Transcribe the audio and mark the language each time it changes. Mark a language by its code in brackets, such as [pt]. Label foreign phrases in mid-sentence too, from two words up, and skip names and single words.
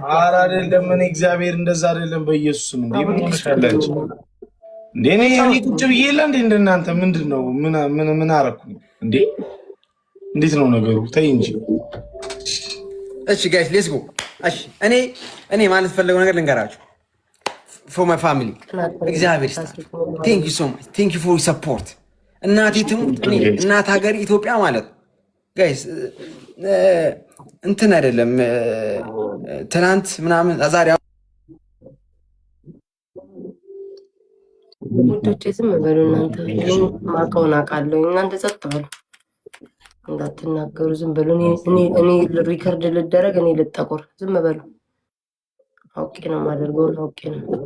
[am] ኧረ አይደለም። ምን እግዚአብሔር እንደዛ አይደለም። በኢየሱስም እንዴ ምን ይመስላልሽ እንዴ? እኔ ቁጭ ብዬ የለ እንዴ እንደናንተ ምንድነው? ምን አረኩኝ እንዴ? እንዴት ነው ነገሩ? ተይ እንጂ። እሺ [en] guys let's go። [am] እሺ እኔ ማለት ፈለገው ነገር ልንገራችሁ። [en] for my family [am] እግዚአብሔር ይስጣችሁ። [en] thank you so much thank you for your support። [am] እናቴ ትሙት እናት ሀገር ኢትዮጵያ ማለት ጋይስ እንትን አይደለም ትናንት ምናምን ዛሬ ውዶቼ ዝም በሉ እናንተ። ማውቀውን አውቃለሁ። እናንተ ጸጥ በሉ እንዳትናገሩ። ዝም በሉ። እኔ ሪከርድ ልደረግ፣ እኔ ልጠቆር። ዝም በሉ። አውቄ ነው የማደርገውን አውቄ ነው።